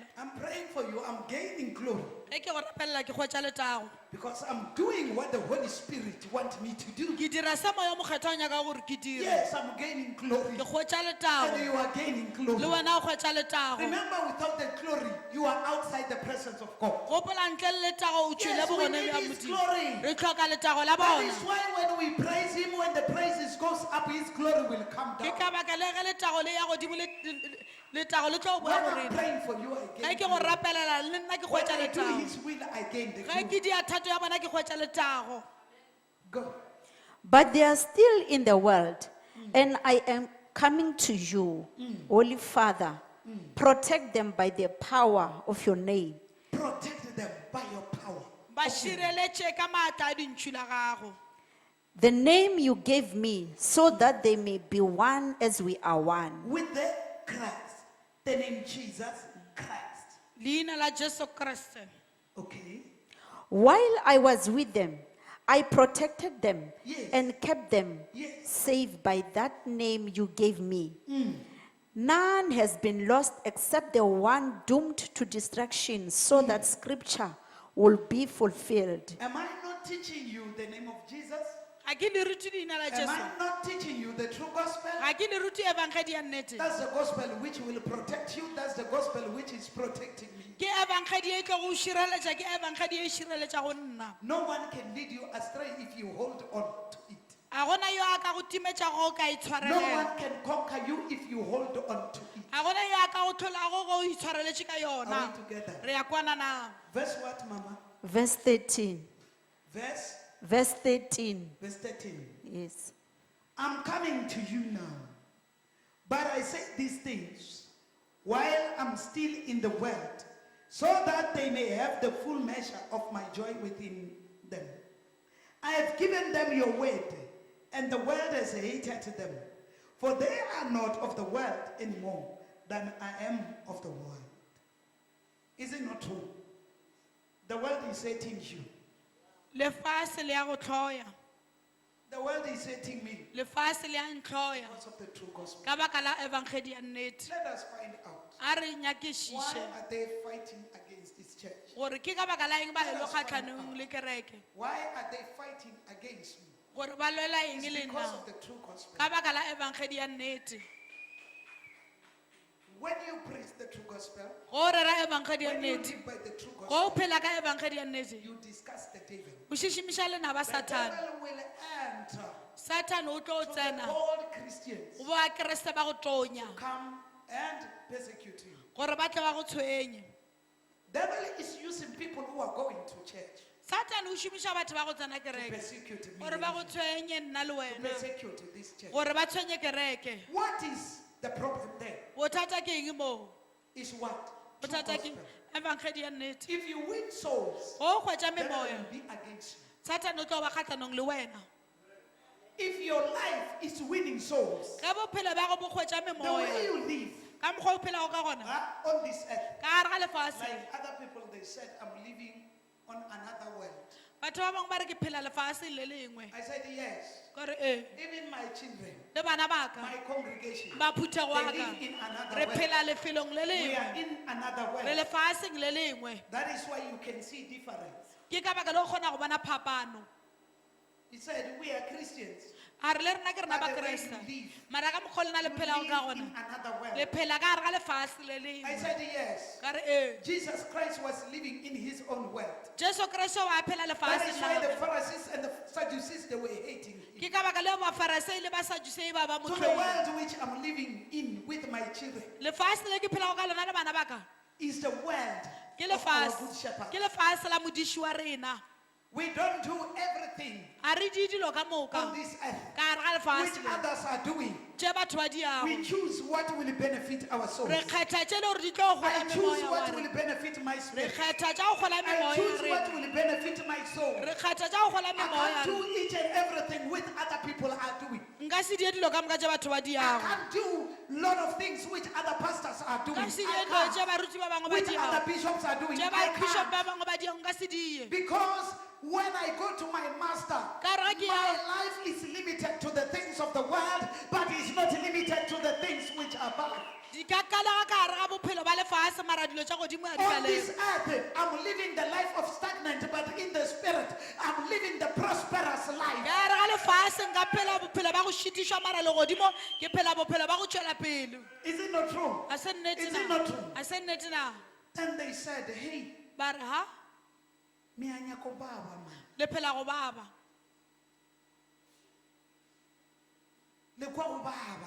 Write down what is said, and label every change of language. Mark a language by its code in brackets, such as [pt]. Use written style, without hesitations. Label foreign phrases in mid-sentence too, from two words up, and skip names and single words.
[en] I'm praying for you. I'm gaining glory [nso] Ge ke go rapelela ke hwetša lethago. [en] because I'm doing what the Holy Spirit wants me to do. [nso] Ke dira se moya o mokgethwa o nyaka gore ke dire. [en] Yes, I'm gaining glory. [nso] Ke hwetša [en] And [nso] lethago. [en] you are gaining [nso] Le [en] glory. [nso] wena o hwetša lethago. [en] Remember, without the glory, you are outside the presence of God. [nso] Gopola ntle le lethago o tšwele [en] Yes, we [nso] bogone [en] need [nso] bja [en] His [nso] modimo. [en] glory. [nso] Re tlhoka lethago la [en] That [nso] bona. [en] is why when we praise Him, when the praises goes up, His glory will come [nso] Ke [en] down. [nso] ka baka le ge lethago le ya godimo lethago le tlo [en] When [nso] boa go [en] I'm [nso] rena. [en] praying for you, I [nso] Ge [en] gain [nso] ke go [en] glory. [nso] rapelela le nna ke [en] When [nso] hwetša [en] I do [nso] lethago. [en] His will, I gain the [nso] Ge [en] glory. [nso] ke dia thato ya bona ke hwetša lethago. [en] Go. But they are still in the world, and I am coming to you, Holy Father. Protect them by the power of your name. Protect them by your power. [nso] Ba šireletše ka maatla a dintšu la gago. [en] The name you gave me, so that they may be one as we are one. With the Christ, the name Jesus Christ. [nso] Leina la Jesu Kriste. [en] Okay. While I was with them, I protected them Yes. and kept them Yes. safe by that name you gave me. None has been lost except the one doomed to destruction, so that scripture will be fulfilled. Am I not teaching you the name of Jesus? [nso] Ga ke le rute leina la [en] Am [nso] Jesu. [en] I not teaching you the true gospel? [nso] Ga ke le rute evangeli ya nnete. [en] That's the gospel which will protect you. That's the gospel which is protecting me. [nso] Ke evangeli e tlo go šireletša, ke evangeli e šireletša go nna. [en] No one can lead you astray if you hold on to it. [nso] A gona yo a ka go timetša go o ka [en] No [nso] itshwarelela. [en] one can conquer you if you hold on to it. [nso] A gona yo a ka go tlholago go o itshwareletše ka yona. [en] Are we together? [nso] Re ya kwana na. [en] Verse what, Mama? Verse 13. Verse? Verse 13. Verse 13. Yes. I'm coming to you now. But I say these things while I'm still in the world, so that they may have the full measure of my joy within them. I have given them your word, and the world has hated them, For they are not of the world anymore than I am of the world. Is it not true? The world is hating you. [nso] Lefase le ya go tlhoya. [en] The world is hating me [nso] Lefase le ya ntlhoya. [en] because of the true gospel. [nso] Ka baka la evangeli ya nnete. [en] Let us find out. [nso] A re [en] Why [nso] nyakišiše [en] are they fighting against this church? [nso] gore ke ka baka la eng ba e lo kgatlhanong le kereke. [en] Why are they fighting against me? [nso] Gore ba lwela eng [en] It's [nso] le [en] because [nso] nna [en] of the true gospel. [nso] ka baka la evangeli ya nnete. [en] When you preach the true gospel, [nso] Go rera evangeli ya [en] when you [nso] nnete. [en] live by the true [nso] Go [en] gospel, [nso] phela ka evangeli ya nnete. [en] you discuss the devil. [nso] O šišimiša lenaba [en] The Satan. devil will enter [nso] Satan o tlo [en] to the [nso] tsena [en] old Christians [nso] go ba kereste ba go tonya [en] come and persecute you. [nso] gore ba tle ba go tshwenye. [en] Devil is using people who are going to church [nso] Satan o šomiša batho ba go tsena [en] to [nso] kereke [en] persecute me, [nso] gore ba go tshwenye nna le [en] to [nso] wena [en] persecute this church. [nso] gore ba tshwenye kereke. [en] What is the problem there? [nso] Bothata ke eng moo? [en] Is what? True [nso] Bothata ke [en] gospel. [nso] evangeli ya nnete. [en] If you win souls, [nso] Go hwetša [en] devil [nso] memoya [en] will be against you. [nso] Satan o tlo ba kgatlhanong le wena. [en] If your life is winning souls, [nso] Ka bophelo ba go bo hwetša [en] the way [nso] memoya [en] you live [nso] ka mokgwa o phelago ka gona [en] on this earth, [nso] ka gare ga lefase. [en] like other people, they said, I'm living on another world. [nso] Batho ba bangwe ba re ke phela lefase le lengwe. [en] I said, yes. [nso] Kore [en] Even my children, [nso] le bana ba ka [en] my congregation, [nso] ba phuthego wa [en] they [nso] ka [en] live in another [nso] re [en] world. [nso] phela lefelong le [en] We are [nso] lengwe [en] in another [nso] re [en] world. [nso] lefaseng le lengwe. [en] That is why you can see difference. [nso] Ke ka baka le go kgona go bona phapano. [en] He said, we are Christians. [nso] A re le rena ke rena ba [en] But the way [nso] Kreste [en] you live, [nso] mara ka mokgwa o lena le [en] You [nso] phelago ka [en] live in [nso] gona [en] another [nso] le [en] world. [nso] phela ka gare ga lefase le [en] I [nso] lengwe. [en] said, yes. [nso] Ka re [en] Jesus Christ was living in his own world. [nso] Jesu Kriste wa phela [en] That [nso] lefaseng [en] is [nso] la [en] why the [nso] gagwe. [en] Pharisees and the Sadducees, they were hating him. [nso] Ke ka baka leo bafarasei le basadusei ba ba [en] To the [nso] motlhoile. [en] world which I'm living in with my children [nso] Lefase le ke phelago ka lona le bana ba ka [en] is the world [nso] ke [en] of our [nso] lefase [en] good shepherd. [nso] ke lefase la modiši wa rena. [en] We don't do everything [nso] A re di dilo ka [en] on [nso] moka [en] this earth [nso] ka gare ga [en] which [nso] lefase le [en] others are doing. [nso] tše batho ba diago. [en] We choose what will benefit our souls. [nso] Re kgetha tše le gore di tlo gola [en] I choose [nso] memoya wa [en] what will [nso] rena. [en] benefit my [nso] Re [en] spirit. [nso] kgetha tša go gola [en] I [nso] memoya ya [en] choose what [nso] rena. [en] will benefit my soul. [nso] Re kgetha tša go gola [en] I [nso] memoya ya [en] can't [nso] rena. [en] do each and everything with other people are doing. [nso] Nka se die dilo ka moka tše batho ba [en] I [nso] diago. [en] can't do a lot of things which other pastors are doing. [nso] Nka se die [en] I [nso] dilo tše [en] can't. [nso] baruti ba bangwe ba [en] Which other [nso] diago. [en] bishops are doing. [nso] Tše [en] I [nso] ba bishop [en] can't. [nso] ba bangwe ba diago nka se die. [en] Because when I go to my master, [nso] Ka re ke [en] my [nso] ya- [en] life is limited to the things of the world, but it's not limited to the things which are above. [nso] Di ka kala ka gare ga bophelo ba lefase mara dilo tša godimo ya di [en] On this [nso] baleng. [en] earth, I'm living the life of stagnant, but in the spirit, I'm living the prosperous life. [nso] Ka gare ga lefase nka phela bophelo ba go šitišwa mara le godimo ke phela bophelo ba go tšwela pele. [en] Is it not true? [nso] A se nnete [en] Is it [nso] na? [en] not true? [nso] A se nnete na? [en] Then they said, hey, [nso] Ba re ha mianyako baba man. le phela go baba. Le kwa go baba.